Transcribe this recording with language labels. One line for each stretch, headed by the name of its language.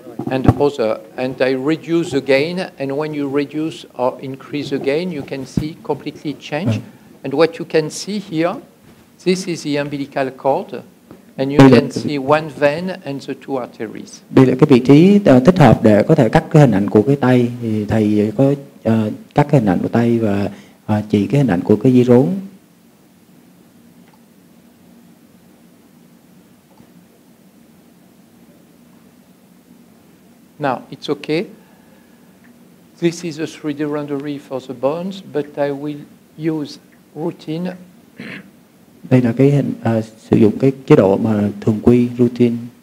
English: And other, and I reduce again, and when you reduce or increase again, you can see completely change. And what you can see here, this is the umbilical cord, and you can see one vein and the two arteries.
Vietnamese: Đây là cái vị trí thích hợp để có thể cắt cái hình ảnh của cái tay. Thì thầy có cắt cái hình ảnh của tay và chỉ cái hình ảnh của cái dây rốn.
English: Now, it's okay. This is a 3D rendering for the bones, but I will use routine.
Vietnamese: Đây là cái hình sử dụng cái chế độ mà thường quy routine.